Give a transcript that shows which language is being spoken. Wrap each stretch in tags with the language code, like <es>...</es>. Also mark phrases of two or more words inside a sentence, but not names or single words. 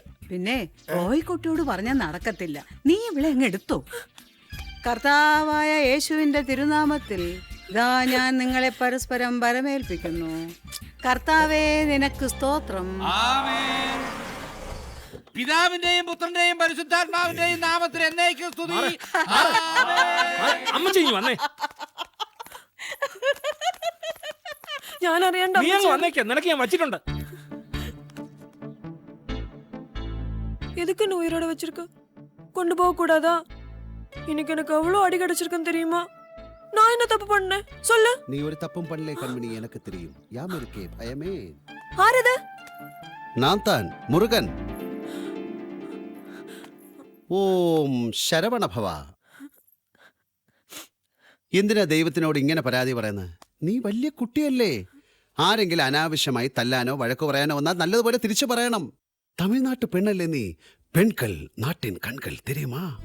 <ml>പിന്നെ റോയ്ക്കുട്ടിയോട് പറഞ്ഞാൽ നടക്കത്തില്ല നീ ഇവളെ അങ്ങ് എടുത്തോ കർത്താവായ യേശുവിന്റെ തിരുനാമത്തിൽ ഇതാ ഞാൻ നിങ്ങളെ പരസ്പരം വരമേൽപ്പിക്കുന്നു കർത്താവേ നിനക്ക് സ്തോത്രം പിതാവിന്റെയും പുത്രന്റെയും പരിശുദ്ധാത്മാവിന്റെയും നാമത്തിൽ എന്നേക്കും സ്തുതി അമ്മച്ചി വന്നേ ഞാൻ അറിയണ്ട നീ അങ്ങ് വന്നേക്ക നിനക്ക് ഞാൻ വച്ചിട്ടുണ്ട്</ml> <ta>எதுக்கு நீ உயிரோட வச்சிருக்க கொண்டு போக கூடாதா இன்னைக்கு எனக்கு அவ்வளவு அடி கிடைச்சிருக்குன்னு தெரியுமா நான் என்ன தப்பு பண்ணேன் சொல்லு நீ ஒரு தப்பும் பண்ணல கண்மணி எனக்கு தெரியும் யாம் இருக்கே பயமே ஆறுது நான் தான் முருகன் ஓம் சரவணபவ.</ta> <ml>എന്തിനാ ദൈവത്തിനോട് ഇങ്ങനെ പരാതി പറയുന്നത്? നീ വലിയ കുട്ടിയല്ലേ. ആരെങ്കിലും അനാവശ്യമായി തല്ലാനോ വഴക്കു പറയാനോ വന്നാൽ നല്ലതുപോലെ തിരിച്ചു പറയണം. തമിഴ്നാട്ടു പെണ്ണല്ലേ നീ.</ml> <ta>பெண்கள் நாட்டின் கண்கள் தெரியுமா.</ta>